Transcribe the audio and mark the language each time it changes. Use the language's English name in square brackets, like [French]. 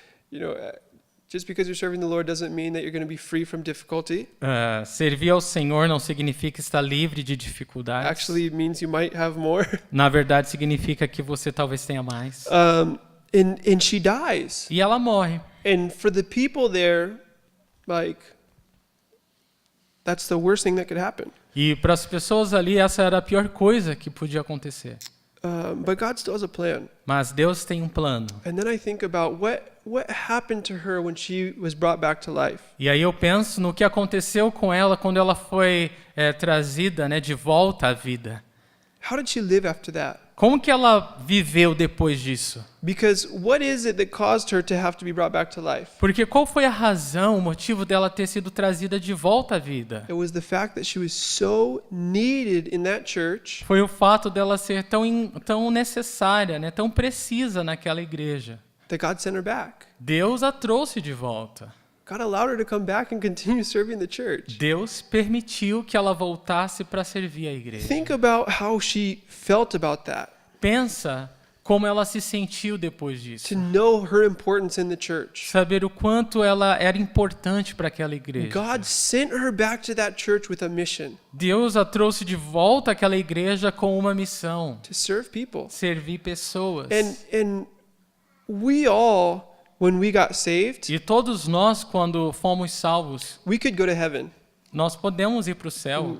[English] You know, just because you're serving the Lord doesn't mean that you're going to be free from difficulty. [Portuguese] Servir ao Senhor não significa estar livre de dificuldades. [English] Actually, it means you might have more. [Portuguese] Na verdade, significa que você talvez tenha mais. [English] And she dies. [Portuguese] E ela morre. [English] And for the people there, like, that's the worst thing that could happen. [Portuguese] E para as pessoas ali, essa era a pior coisa que podia acontecer. [English] But God still has a plan. [Portuguese] Mas Deus tem um plano. [English] And then I think about what happened to her when she was brought back to life. [Portuguese] E aí eu penso no que aconteceu com ela quando ela foi trazida, né, de volta à vida. [English] How did she live after that? [Portuguese] Como que ela viveu depois disso? [English] Because what is it that caused her to have to be brought back to life? [Portuguese] Porque qual foi a razão, o motivo dela ter sido trazida de volta à vida? [English] It was the fact that she was so needed in that church [Portuguese] Foi o fato dela ser tão necessária, né, tão precisa naquela igreja. [English] that God sent her back. [Portuguese] Deus a trouxe de volta. [English] God allowed her to come back and continue serving the church. [Portuguese] Deus permitiu que ela voltasse para servir a igreja. [English] Think about how she felt about that. [Portuguese] Pensa como ela se sentiu depois disso. [English] To know her importance in the church. [Portuguese] Saber o quanto ela era importante para aquela igreja. [English] God sent her back to that church with a mission [Portuguese] Deus a trouxe de volta àquela igreja com uma missão: [English] to serve people. [Portuguese] servir pessoas. [English] And we all, when we got saved, [Portuguese] E todos nós, quando fomos salvos, [English] we could go to heaven. [Portuguese] nós podemos ir para o céu.